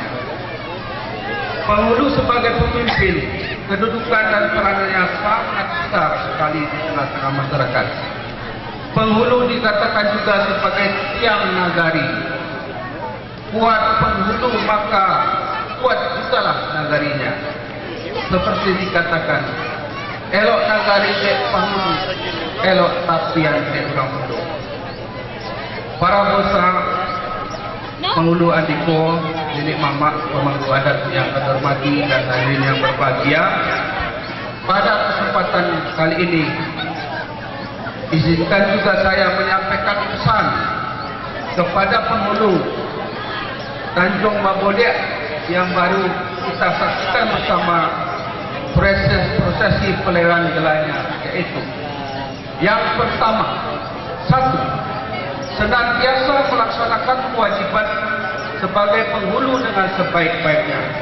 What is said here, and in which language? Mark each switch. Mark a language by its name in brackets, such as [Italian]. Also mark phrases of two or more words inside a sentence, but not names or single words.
[Indonesian] Penghulu sebagai pemimpin, kedudukan dan peranannya sangat besar sekali di tengah-tengah masyarakat. Penghulu dikatakan juga sebagai tiang nagari. kuat penghulu maka kuat jugalah nagarinya. Seperti dikatakan, [Minangkabau] elok nagari dek penghulu, elok tapian dek orang hulu. [Indonesian] Para bosa penghulu adiko, nenek mama, pemangku adat yang terhormati dan hadirin yang berbahagia, pada kesempatan kali ini izinkan juga saya menyampaikan pesan kepada penghulu Tanjung Mabolek yang baru kita saksikan bersama prosesi pelelangan gelanya, yaitu yang pertama, satu, senantiasa melaksanakan kewajiban sebagai penghulu dengan sebaik-baiknya.